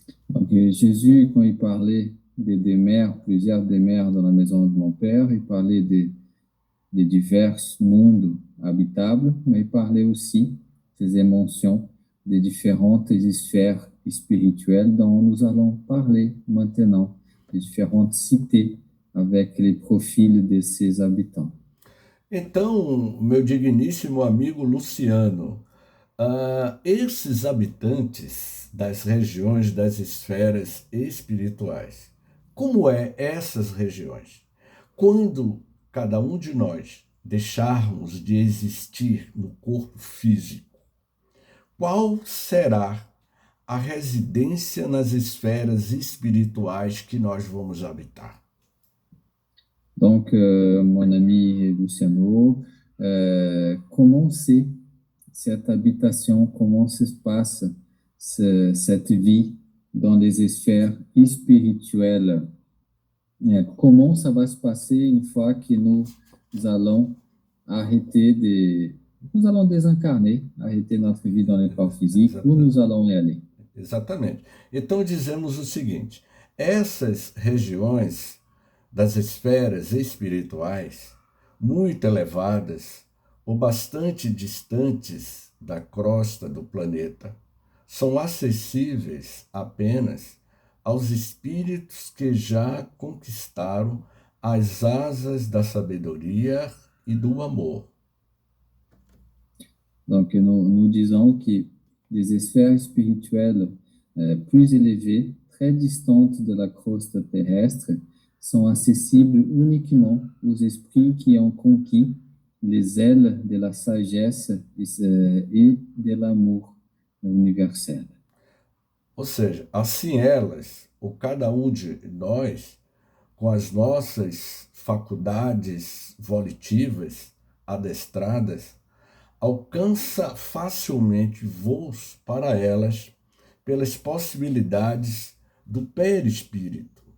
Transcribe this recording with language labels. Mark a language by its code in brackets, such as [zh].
[fr] Donc, Jésus, quand il parlait des demeures, plusieurs demeures dans la maison de mon Père, il parlait de divers mondes habitables, mais il parlait aussi, faisait mention de différentes sphères spirituelles dont nous allons parler maintenant, de différentes cités avec les profils de ses habitants. [pt] Então, meu digníssimo amigo Luciano, esses habitantes das regiões das esferas espirituais, como é essas regiões? Quando cada um de nós deixarmos de existir no corpo físico, qual será a residência nas esferas espirituais que nós vamos habitar? [fr] Donc, mon ami Luciano, comment c'est cette habitation, comment se passe cette vie dans les sphères spirituelles? Comment ça va se passer une fois que nous allons nous allons désincarner, arrêter notre vie dans le corps physique, où nous allons y aller? [pt] Exatamente. Então dizemos o seguinte: essas regiões das esferas espirituais, muito elevadas ou bastante distantes da crosta do planeta, são acessíveis apenas aos espíritos que já conquistaram as asas da sabedoria e do amor. [fr] Donc, nous disons que des sphères spirituelles plus élevées, très distantes de la croste terrestre, sont accessibles uniquement aux esprits qui ont conquis les ailes de la sagesse et de l'amour universel. [pt] Ou seja, assim elas, ou cada um de nós, com as nossas faculdades volitivas adestradas, alcança facilmente voos para elas pelas possibilidades do perispírito.